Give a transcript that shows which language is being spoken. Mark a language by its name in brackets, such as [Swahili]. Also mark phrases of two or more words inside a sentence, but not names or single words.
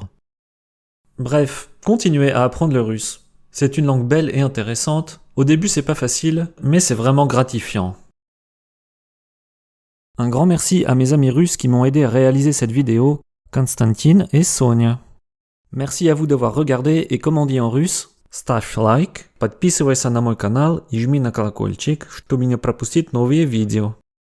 [French] Bref, continuez à apprendre le russe. C'est une langue belle et intéressante. Au début, c'est pas facile, mais c'est vraiment gratifiant. Un grand merci à mes amis russes qui m'ont aidé à réaliser cette vidéo, Konstantin et Sonia. Merci à vous d'avoir regardé et comme on dit en russe, [Russian] ставь лайк, подписывайся на мой канал и жми на колокольчик, чтобы не пропустить новые видео.